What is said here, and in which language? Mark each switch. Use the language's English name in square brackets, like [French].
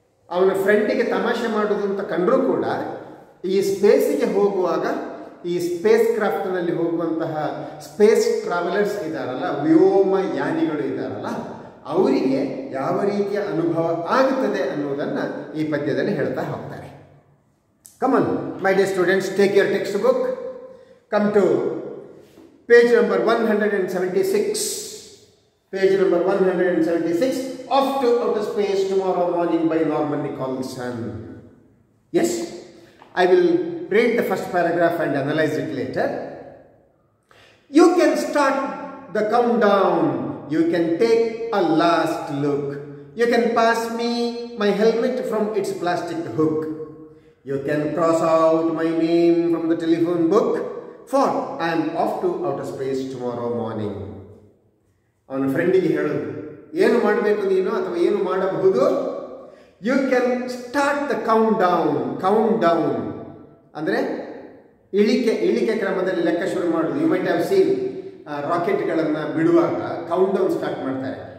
[Kannada] ಅವನ ಫ್ರೆಂಡಿಗೆ ತಮಾಷೆ ಮಾಡೋದು ಅಂತ ಕಂಡರೂ ಕೂಡ ಈ ಸ್ಪೇಸಿಗೆ ಹೋಗುವಾಗ ಈ ಸ್ಪೇಸ್ ಕ್ರಾಫ್ಟ್ನಲ್ಲಿ ಹೋಗುವಂತಹ ಸ್ಪೇಸ್ ಟ್ರಾವೆಲರ್ಸ್ ಇದ್ದಾರಲ್ಲ, ವ್ಯೋಮಯಾನಿಗಳು ಇದ್ದಾರಲ್ಲ, ಅವರಿಗೆ ಯಾವ ರೀತಿಯ ಅನುಭವ ಆಗುತ್ತದೆ ಅನ್ನೋದನ್ನು ಈ ಪದ್ಯದಲ್ಲಿ ಹೇಳ್ತಾ ಹೋಗ್ತಾರೆ. [English] Come on, my dear students, take your textbook. Come to page number 176. Page number 176. Off to outer space tomorrow morning by Norman Nicholson. Yes, I will read the first paragraph and analyze it later. You can start the countdown. You can take a last look. You can pass me my helmet from its plastic hook. You can cross out my name from the telephone book, for I am off to outer space tomorrow morning. [Kannada] ಅವನ ಫ್ರೆಂಡಿಗೆ ಹೇಳೋದು, ಏನು ಮಾಡಬೇಕು ನೀನು ಅಥವಾ ಏನು ಮಾಡಬಹುದು? [English] you can start the count down [Kannada] ಅಂದರೆ ಇಳಿಕೆ ಕ್ರಮದಲ್ಲಿ ಲೆಕ್ಕ ಶುರು ಮಾಡೋದು. [English] you might have seen [Kannada] ರಾಕೆಟ್ಗಳನ್ನು ಬಿಡುವಾಗ ಕೌಂಟ್ ಡೌನ್ ಸ್ಟಾರ್ಟ್ ಮಾಡ್ತಾರೆ.